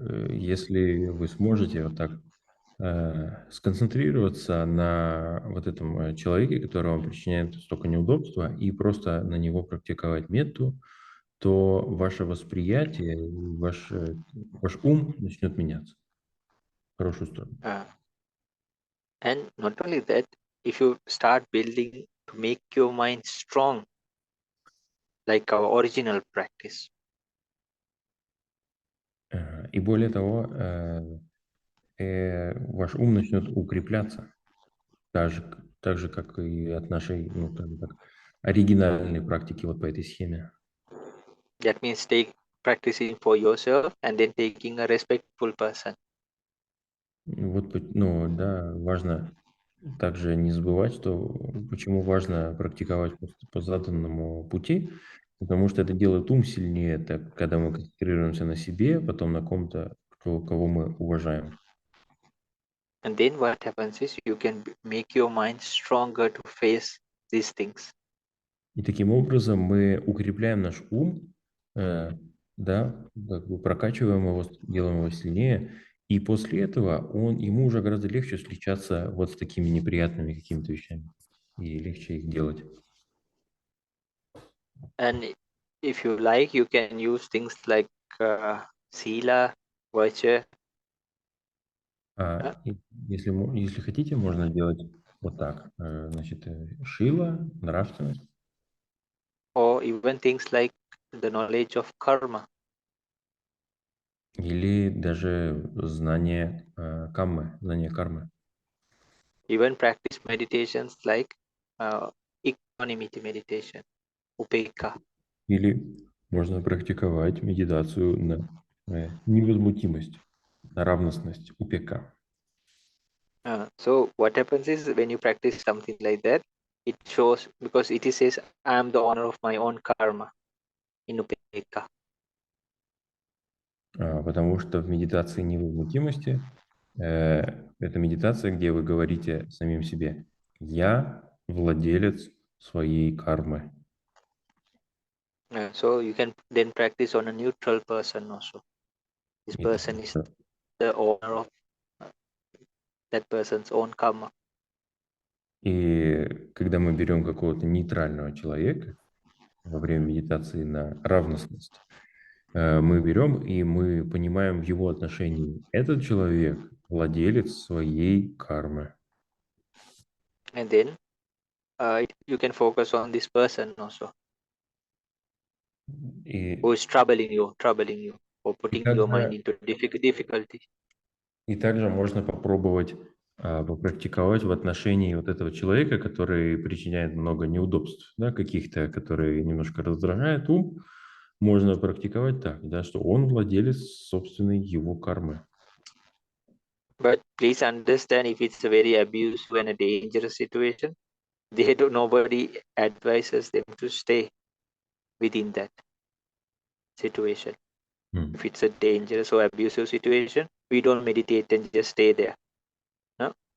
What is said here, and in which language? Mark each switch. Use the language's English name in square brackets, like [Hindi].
[Russian] Если вы сможете вот так сконцентрироваться на вот этом человеке, который вам причиняет столько неудобства, и просто на него практиковать метту, то ваше восприятие, ваш ум начнет меняться в хорошую сторону. [English] And not only that, if you start building to make your mind strong, like our original practice. [Russian] И более того, ваш ум начнет укрепляться, так же, как и от нашей, ну, скажем так, оригинальной практики вот по этой схеме. [English] That means practicing for yourself and then taking a respectful person. [Russian] Вот, ну, да, важно также не забывать, что почему важно практиковать по заданному пути, потому что это делает ум сильнее, это когда мы концентрируемся на себе, потом на ком-то, кого мы уважаем. [English] And then what happens is you can make your mind stronger to face these things. [Russian] И таким образом мы укрепляем наш ум, да, как бы прокачиваем его, делаем его сильнее, и после этого ему уже гораздо легче встречаться вот с такими неприятными какими-то вещами, и легче их делать. [English] And if you like, you can use things like sila, virtue. [Russian] Если хотите, можно делать вот так. Значит, шила, нравственность. [English] Or even things like the knowledge of karma. [Russian] Или даже знание каммы, знание кармы. [English] Even practice meditations like equanimity meditation, upeka. [Russian] Или можно практиковать медитацию на невозмутимость, на равностность, упека. [English] So what happens is when you practice something like that, it shows, because it says, I am the owner of my own karma in upeka. [Russian] Потому что в медитации невозмутимости это медитация, где вы говорите самим себе: «Я владелец своей кармы». [English] So you can then practice on a neutral person also. This person is the owner of that person's own karma. [Russian] И когда мы берем какого-то нейтрального человека во время медитации на равностность, мы берем и мы понимаем в его отношении: этот человек владелец своей кармы. [English] And then you can focus on this person also, who is troubling you, or putting your mind into difficulty. [Russian] И также можно попробовать попрактиковать в отношении вот этого человека, который причиняет много неудобств, да, каких-то, которые немножко раздражает ум. Можно практиковать так, да, что он владелец собственной его кармы. [English] But please understand, if it's a very abusive and a dangerous situation, nobody advises them to stay within that situation. If it's a dangerous or abusive situation, we don't meditate and just stay there. No?